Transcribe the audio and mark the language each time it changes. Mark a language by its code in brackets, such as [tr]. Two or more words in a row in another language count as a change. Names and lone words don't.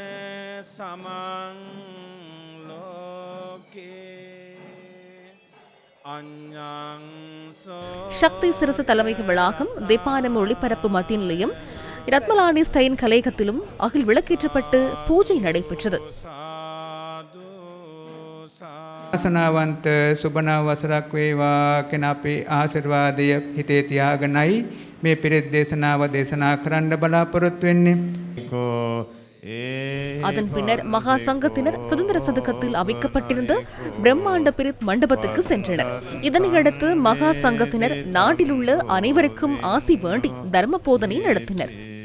[ta] சக்தி சிரசு தலைமை வளாகம், திப்பானம் ஒளிபரப்பு மத்திய நிலையம், ரத்மலானி ஸ்டைன் கலையகத்திலும் அகில் விளக்கேற்றப்பட்டு பூஜை நடைபெற்றது. [si] ආසනාවන්ත සුබනව වසරක් වේවා කියන අපේ ආශිර්වාදය හිතේ තියාගෙනයි මේ පිරිත් දේශනාව දේශනා කරන්න බලාපොරොත්තු වෙන්නේ. [ta] அதன் பின்னர் மகா சங்கத்தினர் சுதந்திர சதுக்கத்தில் அமைக்கப்பட்டிருந்த பிரம்மாண்ட பிரித் மண்டபத்துக்கு சென்றனர். இதனையடுத்து மகா சங்கத்தினர் நாட்டில் உள்ள அனைவருக்கும் ஆசி வேண்டி தர்ம போதனை நடத்தினர்.